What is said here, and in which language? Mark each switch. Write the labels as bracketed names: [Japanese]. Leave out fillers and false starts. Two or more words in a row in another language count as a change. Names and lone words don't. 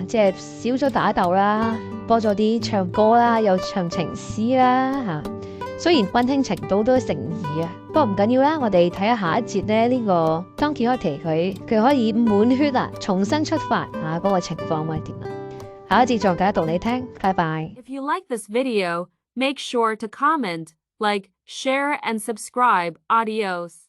[Cantonese] 即係少咗打鬥啦，播咗啲唱歌啦，又唱情詩啦雖然溫馨程度都成疑不過唔緊要啦，我哋睇下下一節咧呢個 Don Quixote 佢可以滿血重新出發嗰個情況會係點下一節再繼續讀你聽，拜拜。 [English] If you like this video, make sure to comment, like, share, and subscribe. Adios.